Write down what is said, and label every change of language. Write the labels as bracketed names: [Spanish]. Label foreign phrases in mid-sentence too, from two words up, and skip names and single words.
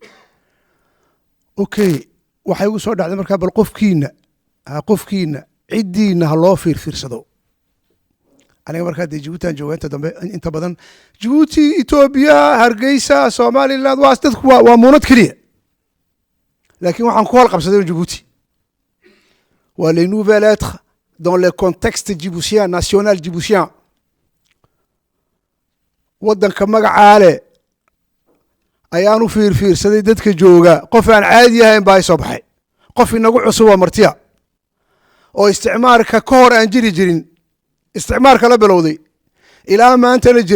[Somali] okay waxay ugu soo dhacday marka bal qofkiina cidiina ha loo fiirsado aniga marka Djibouti joogaanta dambe inta badan Djibouti Ethiopia Hargeysa Somaliland waa dadku waa muunad kaliya لكن waxaan ku hor qabsaday Djibouti waa [French] les nouvelles lettres dans le contexte djiboutien national djiboutien [Somali] wadanka magacaale ayaanu fiirsaday dadka jooga qof aan caadi ahayn baa soo baxay qof inagu cusub oo martiya oo isticmaalka ka hor aan jirin isticmaalka la bilowday ilaa maanta la